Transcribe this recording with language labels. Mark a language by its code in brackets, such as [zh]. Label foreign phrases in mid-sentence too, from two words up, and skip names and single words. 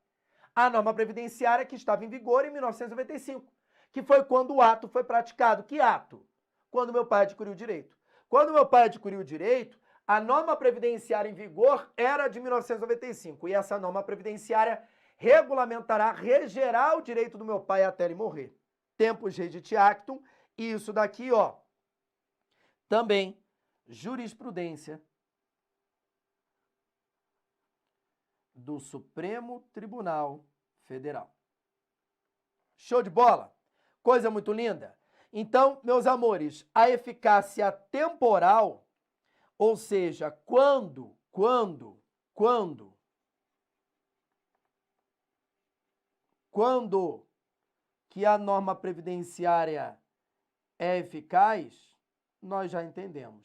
[pt] A norma previdenciária que estava em vigor em 1995, que foi quando o ato foi praticado. Que ato? Quando meu pai adquiriu o direito. Quando meu pai adquiriu o direito, a norma previdenciária em vigor era de 1995 e essa norma previdenciária regulamentará, regerá o direito do meu pai até ele morrer. [la] Tempus regit actum, [pt] e isso daqui, ó, também jurisprudência do Supremo Tribunal Federal. Show de bola? Coisa muito linda? Então, meus amores, a eficácia temporal, ou seja, quando que a norma previdenciária é eficaz, nós já entendemos.